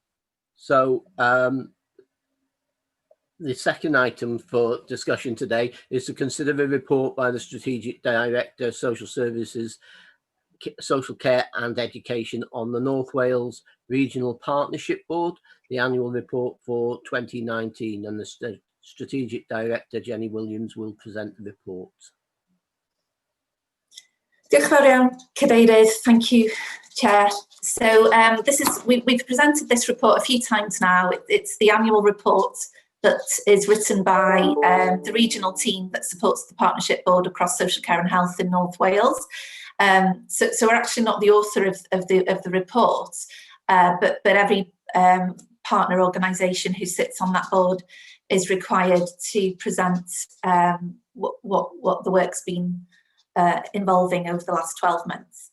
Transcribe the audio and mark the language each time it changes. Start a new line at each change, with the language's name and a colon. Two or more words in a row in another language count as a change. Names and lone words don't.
English: So the second item for discussion today is to consider a report by the Strategic Director, Social Services, Social Care and Education on the North Wales Regional Partnership Board, the annual report for 2019, and the Strategic Director, Jenny Williams, will present the report.
Welsh: Diolch yn fawr iawn, Cadeirydd.
English: Thank you, Chair. So we've presented this report a few times now. It's the annual report that is written by the regional team that supports the Partnership Board across social care and health in North Wales. So we're actually not the author of the report, but every partner organisation who sits on that board is required to present what the work's been involving over the last 12 months.